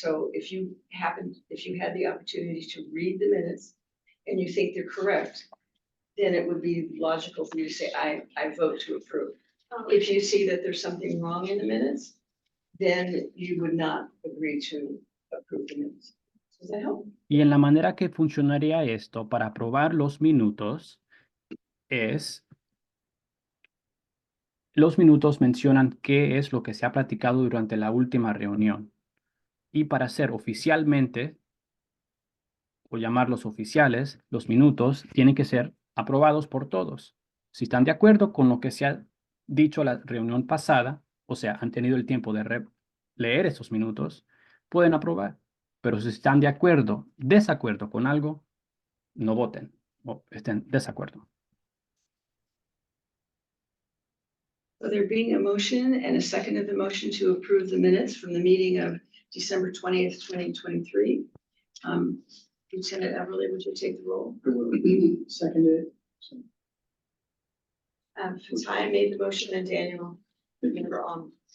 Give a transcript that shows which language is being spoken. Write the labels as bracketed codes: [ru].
[en] So if you had the opportunity to read the minutes and you think they're correct, then it would be logical for you to say, I vote to approve. If you see that there's something wrong in the minutes, then you would not agree to approve the minutes. Does that help? [es] Y en la manera que funcionaría esto para aprobar los minutos es, los minutos mencionan qué es lo que se ha platicado durante la última reunión. Y para ser oficialmente, o llamarlos oficiales, los minutos tienen que ser aprobados por todos. Si están de acuerdo con lo que se ha dicho la reunión pasada, o sea, han tenido el tiempo de leer esos minutos, pueden aprobar. Pero si están de acuerdo, desacuerdo con algo, no voten o estén desacuerdo. [en] So there being a motion and a second of the motion to approve the minutes from the meeting of December 20th, 2023. Lieutenant Everly, would you take the roll? Seconded. Fatai made the motion and Daniel, Member Alm.